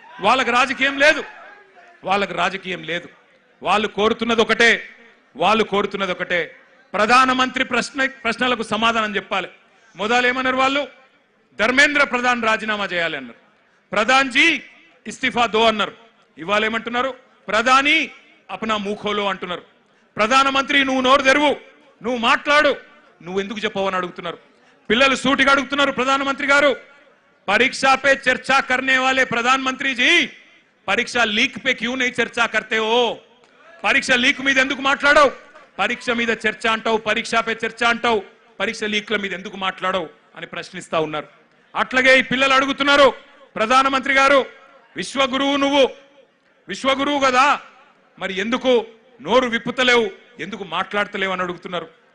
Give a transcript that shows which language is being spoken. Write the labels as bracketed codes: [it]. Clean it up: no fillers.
[te] వాళ్ళకి రాజకీయం లేదు, వాళ్ళు కోరుతున్నది ఒకటే, ప్రధానమంత్రి ప్రశ్నలకు సమాధానం చెప్పాలి. మొదలు ఏమన్నారు వాళ్ళు, ధర్మేంద్ర ప్రధాన్ రాజీనామా చేయాలి అన్నారు, [hi] ప్రధాన్ జీ ఇస్తిఫా దో [te] అన్నారు. ఇవాళ ఏమంటున్నారు, ప్రధాని [hi] అప్నా మూఖోలో [te] అంటున్నారు. ప్రధానమంత్రి నువ్వు నోరు తెరువు, నువ్వు మాట్లాడు, నువ్వు ఎందుకు చెప్పవని అడుగుతున్నారు. పిల్లలు సూటిగా అడుగుతున్నారు, ప్రధానమంత్రి గారు [hi] परीक्षा पे चर्चा करने वाले प्रधानमंत्री जी परीक्षा लीक पे क्यों नहीं चर्चा करते हो? [te] परीक्षा लीक మీద ఎందుకు మాట్లాడవు? పరీక్ష మీద చర్చ అంటావు, పరీక్షపై చర్చ అంటావు, పరీక్ష లీక్ల మీద ఎందుకు మాట్లాడవు అని ప్రశ్నిస్తా ఉన్నారు. అట్లాగే ఈ పిల్లలు అడుగుతున్నారు, ప్రధానమంత్రి గారు విశ్వగురువు, నువ్వు విశ్వగురువు కదా, మరి ఎందుకు నోరు విప్పుతలేవు, ఎందుకు మాట్లాడతలేవు అని అడుగుతున్నారు.